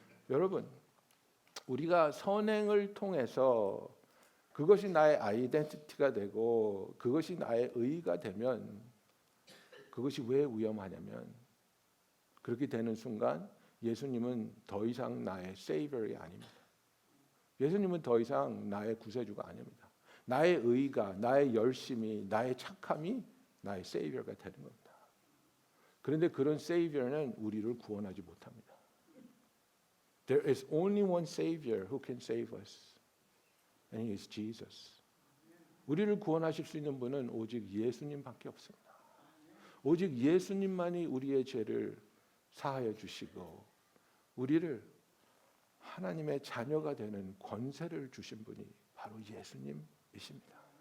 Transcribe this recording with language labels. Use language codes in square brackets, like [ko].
[ko] 여러분, 우리가 선행을 통해서 그것이 나의 아이덴티티가 되고 그것이 나의 의의가 되면 그것이 왜 위험하냐면 그렇게 되는 순간 예수님은 더 이상 나의 세이버이 아닙니다. 예수님은 더 이상 나의 구세주가 아닙니다. 나의 의의가, 나의 열심이, 나의 착함이 나의 세이버가 되는 겁니다. 그런데 그런 세이버는 우리를 구원하지 못합니다. [en] There is only one Savior who can save us, and He is Jesus. [ko] 우리를 구원하실 수 있는 분은 오직 예수님밖에 없습니다. 오직 예수님만이 우리의 죄를 사하여 주시고 우리를 하나님의 자녀가 되는 권세를 주신 분이 바로 예수님이십니다.